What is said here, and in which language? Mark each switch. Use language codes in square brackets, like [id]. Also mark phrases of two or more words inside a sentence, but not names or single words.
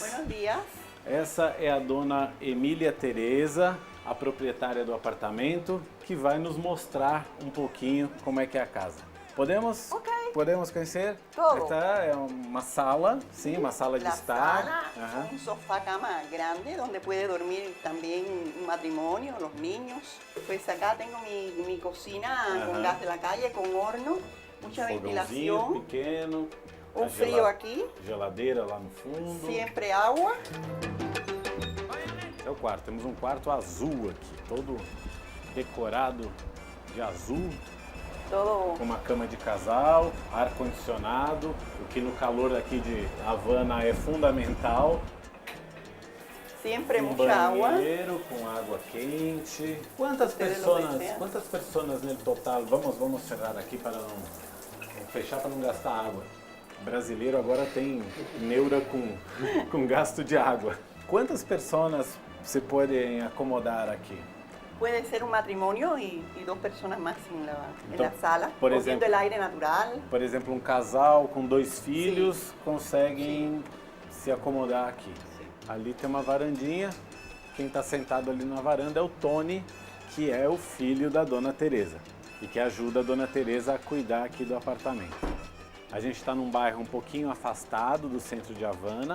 [es] Buenos dias. [pt] Essa é a dona Emília Tereza, a proprietária do apartamento, que vai nos mostrar um pouquinho como é que é a casa. Podemos? Ok. Podemos conhecer? Todo. Esta é uma sala, sim, uma sala de estar. [es] Sala, un sofá-cama grande donde puede dormir también un matrimonio, los niños. Pues acá tengo mi cocina con gas de la calle, con horno, mucha ventilación. [pt] Pequeno. [es] Un frío aqui. [pt] Geladeira lá no fundo. Sempre água. Esse é o quarto. Temos um quarto azul aqui, todo decorado de azul. Todo. Com uma cama de casal, ar-condicionado, o que no calor aqui de Havana é fundamental. Sempre muita água. Banheiro com água quente. Quantas pessoas no total? Vamos cerrar aqui para não fechar para não gastar água. O brasileiro agora tem neura com gasto de água. Quantas pessoas se podem acomodar aqui? [es] Puede ser un matrimonio y 2 personas más en la sala, por cogiendo el aire natural. [pt] Por exemplo, um casal com 2 filhos conseguem se acomodar aqui. Ali tem uma varandinha. Quem está sentado ali na varanda é o Tony, que é o filho da Dona Tereza e que ajuda a Dona Tereza a cuidar aqui do apartamento. A gente está num bairro um pouquinho afastado do centro de Havana.